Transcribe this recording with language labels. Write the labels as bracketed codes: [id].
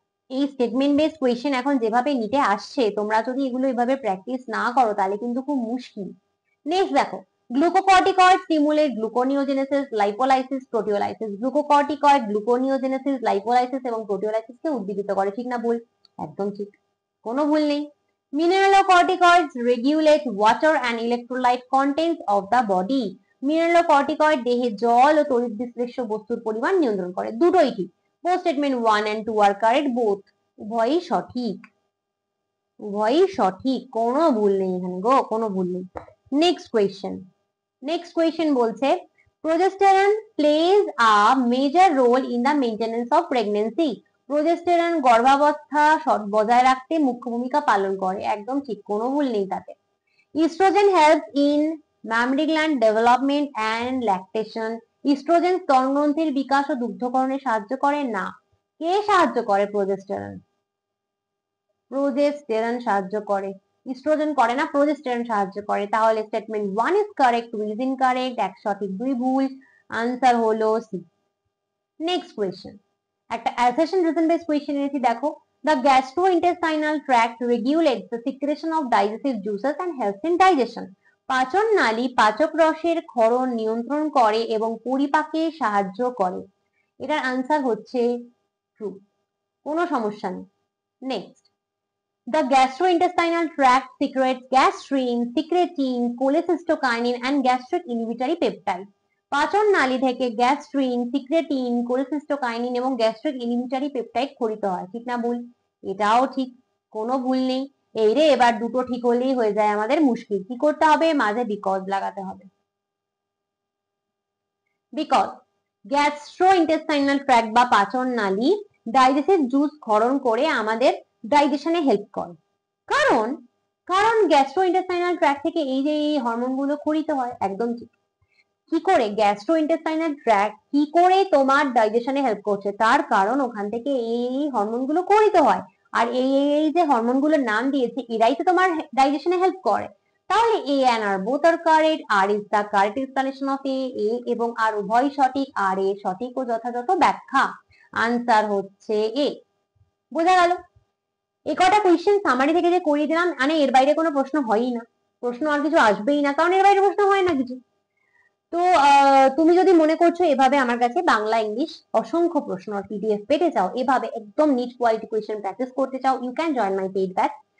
[bn] এই statement base question এখন যেভাবে নিতে আসছে, তোমরা যদি এগুলো এভাবে প্র্যাকটিস না করো তাহলে কিন্তু খুব মুশকিল। [en] Next দেখো, glucocorticoid stimulate gluconeogenesis, lipolysis, proteolysis. [bn] Glucocorticoid gluconeogenesis, lipolysis এবং প্রোটিওলাইসিসকে উদ্দীপিত করে, ঠিক না ভুল? একদম ঠিক, কোনো ভুল নেই। [en] Mineralocorticoids regulate water and electrolyte contents of the body. [bn] Mineralocorticoid দেহে জল ও তড়িৎ বিশ্লেষ্য বস্তুর পরিমাণ নিয়ন্ত্রণ করে, দুটোই ঠিক। [en] Both statement 1 and 2 are correct, both, [bn] উভয়ই সঠিক, উভয়ই সঠিক, কোনো ভুল নেই এখানে গো, কোনো ভুল নেই। [en] Next question, next question বলছে, progesterone plays a major role in the maintenance of pregnancy. [bn] Progesterone গর্ভাবস্থা বজায় রাখতে মুখ্য ভূমিকা পালন করে, একদম ঠিক, কোনো ভুল নেই তাতে। [en] Oestrogen helps in mammary gland development and lactation. [bn] Oestrogen স্তনগ্রন্থির বিকাশ ও দুগ্ধকরণে সাহায্য করে না। কে সাহায্য করে? প্রোজেস্টেরন, প্রোজেস্টেরন সাহায্য করে, ইস্ট্রোজেন করে না, প্রোজেস্টেরন সাহায্য করে। তাহলে [en] statement 1 is correct, 2 is incorrect, [bn] এক সঠিক 2 ভুল, আনসার হলো সি। [en] Next question, একটা assertion reason base question এনেছি, দেখো, the gastrointestinal tract regulates the secretion of digestive juices and helps in digestion. [bn] পাচন নালী পাচক রসের ক্ষরণ নিয়ন্ত্রণ করে এবং পরিপাকে সাহায্য করে, এটার আনসার হচ্ছে ট্রু, কোনো সমস্যা নেই। [en] Next, the gastrointestinal tract secretes gastrin, secretin, cholecystokinin and gastric inhibitory peptide. [bn] পাচন নালী থেকে গ্যাস্ট্রিন, সিক্রেটিন, কোলেসিস্টোকাইনিন এবং গ্যাস্ট্রিক ইনহিবিটরি পেপটাইড ক্ষরিত হয়, ঠিক না ভুল? এটাও ঠিক, কোনো ভুল নেই। এই রে, এবার দুটো ঠিক হলেই হয়ে যায় আমাদের মুশকিল, কি করতে হবে? মাঝে বিকজ লাগাতে হবে। বিকজ গ্যাস্ট্রোইন্টেস্টাইনাল ট্র্যাক্ট বা পাচন নালী ডাইজেস্টিভ জুস ক্ষরণ করে আমাদের ডাইজেশনে হেল্প করে। কারণ কারণ গ্যাস্ট্রোইন্টেস্টাইনাল ট্র্যাক্ট থেকে এই যে এই হরমোনগুলো ক্ষরিত হয়, একদম ঠিক। কি করে গ্যাস্ট্রোইন্টেস্টাইনাল ট্র্যাক্ট কি করে তোমার ডাইজেশনে হেল্প করছে? তার কারণ ওখান থেকে এই হরমোনগুলো ক্ষরিত হয়, আর এই যে হরমোনগুলোর নাম দিয়েছে এরাই তো তোমার ডাইজেশনে হেল্প করে। [en] তাহলে A and R both are correct. R is the correct explanation of A [bn] এবং R উভয় সঠিক, R এর সঠিক ও যথাযথ ব্যাখ্যা। আনসার হচ্ছে A। বোঝা গেল? এই কটা কোয়েশ্চেন সামারি থেকে যে করিয়ে দিলাম, মানে এর বাইরে কোনো প্রশ্ন হয়ই না, প্রশ্ন আর কিছু আসবেই না, কারণ এর বাইরে প্রশ্ন হয় না কিছু। তো তুমি যদি মনে করছো এভাবে আমার কাছে বাংলা ইংলিশ অসংখ্য প্রশ্ন পিডিএফ পেতে চাও, এভাবে একদম নিট কোয়ালিটি কোয়েশ্চেন প্র্যাকটিস করতে চাও, [en] You can join my paid batch.